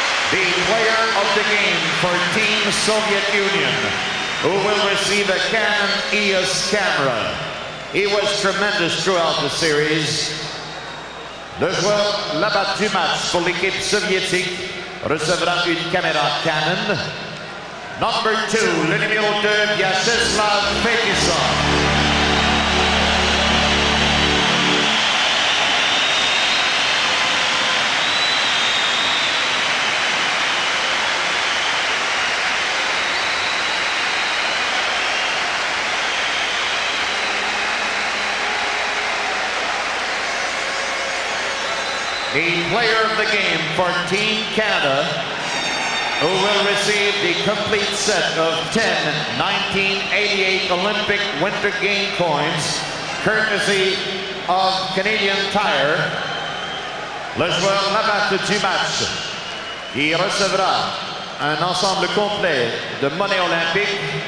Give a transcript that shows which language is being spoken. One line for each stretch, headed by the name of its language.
English: The player of the game for Team Soviet Union, who will receive a Canon EOS camera. He was tremendous throughout the series.
French: Le joueur Labatt du match pour l'équipe soviétique recevra une caméra Canon.
English: Number 2,
French: le numéro 2, Vyacheslav Fetisov.
English: the player of the game for Team Canada, who will receive the complete set of 10 1988 Olympic Winter Game coins, courtesy of Canadian Tire.
French: Le joueur Labatt du match, qui recevra un ensemble complet de monnaie olympique.